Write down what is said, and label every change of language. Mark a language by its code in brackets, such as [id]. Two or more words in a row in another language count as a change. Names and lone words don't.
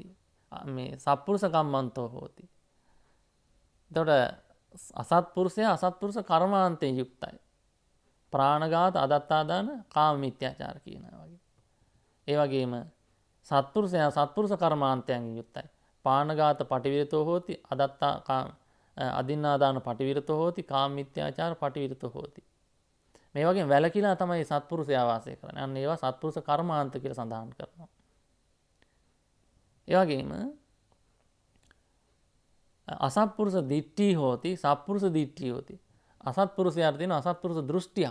[pi] මේ සත්පුරුෂ කම්මන්තෝ හෝති. [si] එතකොට අසත්පුරුෂයා අසත්පුරුෂ කර්මාන්තයෙන් යුක්තයි. ප්‍රාණඝාත, අදත්තාදාන, කාම මිත්‍යාචාර කියනවා වගේ. ඒ වගේම සත්පුරුෂයා සත්පුරුෂ කර්මාන්තයෙන් යුක්තයි. [pi] පාණඝාත පටිවිරතෝ හෝති, අදින්නාදාන පටිවිරතෝ හෝති, කාම මිත්‍යාචාර පටිවිරතෝ හෝති. [si] මේ වගේ වැලකිලා තමයි සත්පුරුෂයා වාසය කරන්නේ. අන්න ඒවා සත්පුරුෂ කර්මාන්ත කියලා සඳහන් කරනවා. ඒ වගේම [pi] අසත්පුරුෂ දිට්ඨි හෝති, සත්පුරුෂ දිට්ඨි හෝති. [si] අසත්පුරුෂයාට තියෙන අසත්පුරුෂ දෘෂ්ටියක්.